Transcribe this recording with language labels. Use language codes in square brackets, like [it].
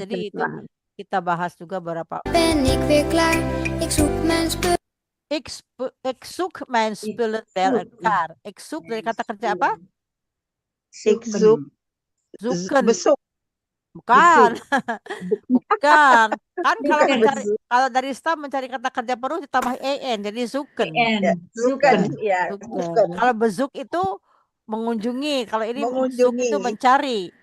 [id] Jadi itu kita bahas juga beberapa. [nl] Ben ik weer klaar. Ik zoek mijn spullen. Ik zoek mijn spullen bij elkaar. Ik zoek [id] dari kata kerja apa? [nl] Ik Zoeken. [id] Besuk. Bukan. Bukan. Kan kalau dari staff mencari kata kerja penuh ditambah en jadi zoeken. [nl] Zoeken. [id] Kalau bezuk itu mengunjungi. Kalau ini zoek itu mencari.